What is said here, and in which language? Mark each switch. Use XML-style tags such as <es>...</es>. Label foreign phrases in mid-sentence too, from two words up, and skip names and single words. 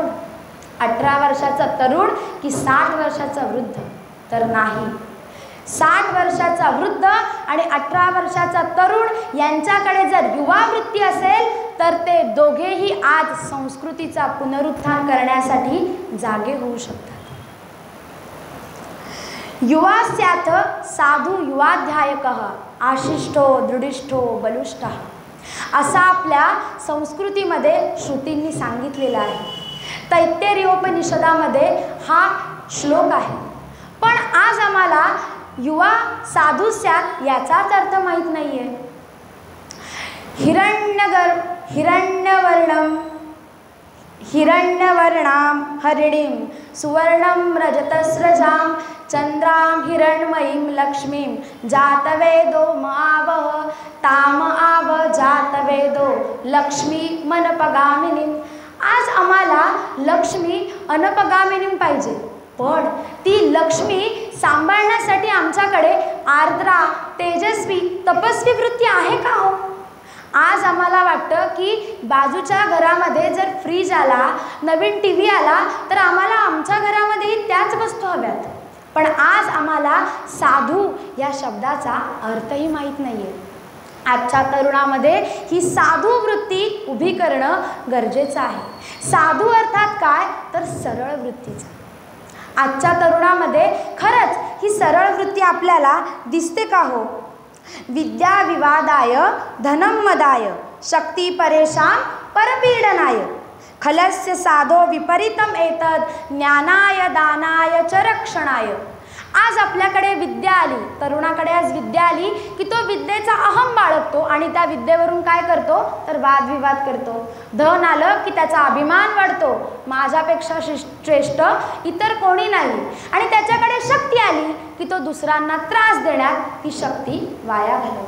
<mr>18 वर्षाचा तरुण की 60 वर्षाचा वृद्ध? तर नाही, 60 वर्षाचा वृद्ध आणि 18 वर्षाचा तरुण यांच्याकडे जर युवा वृत्ती असेल तर ते दोघेही आज संस्कृतीचा पुनरुत्थान करण्यासाठी जागे होऊ शकतात.</mr> <sa>युवास्याथ साधु युवाध्यायकः आशिष्टो दृढिष्ठो बलुष्टः.</sa> <mr>असा आपल्या संस्कृतीमध्ये श्रुतींनी सांगितलेला आहे. तैत्तिरीयोपनिषदामध्ये हा श्लोक आहे. पण आज आम्हाला</mr> <sa>युवा साधुस्यात</sa> <mr>याचाच अर्थ माहीत नाही आहे.</mr> <sa>हिरण्यवर्णां हरिणीं सुवर्णं रजतस्रजां चंद्रां हिरण्मयीं लक्ष्मीं जातवेदो मावह ताम आव जातवेदो लक्ष्मी मनपगामिनीं.</sa> <mr>आज आम्हाला</mr> <sa>लक्ष्मी अनपगामिनीं</sa> <mr>पाहिजे, पण ती लक्ष्मी सांभाळण्यासाठी आमच्याकडे आर्द्रा तेजस्वी तपस्वी वृत्ती आहे का हो? आज आम्हाला वाटतं की बाजूच्या घरामध्ये जर फ्रीज आला, नवीन टी व्ही आला, तर आम्हाला आमच्या घरामध्येही त्याच वस्तू हव्यात. पण आज आम्हाला साधू या शब्दाचा अर्थही माहीत नाही आहे. आजच्या तरुणामध्ये ही साधू वृत्ती उभी करणं गरजेचं आहे. साधू अर्थात काय, तर सरळ वृत्तीचा. आजच्या तरुणामध्ये खरंच ही सरळ वृत्ती आपल्याला दिसते का हो?</mr> <sa>विद्या विवादाय धनम मदाय शक्ती परेशान परपीडनाय खलस्य साधो विपरीतम एतद ज्ञानाय दानाय च रक्षणाय.</sa> <mr>आज आपल्याकडे विद्या आली, तरुणाकडे आज विद्या आली की तो विद्येचा अहम बाळगतो आणि त्या विद्येवरून काय करतो, तर वादविवाद करतो. धन आलं की त्याचा अभिमान वाढतो, माझ्यापेक्षा श्रेष्ठ इतर कोणी नाही. आणि त्याच्याकडे शक्ती आली की तो दुसऱ्यांना त्रास देण्यात ती शक्ती वाया घालवतो.</mr>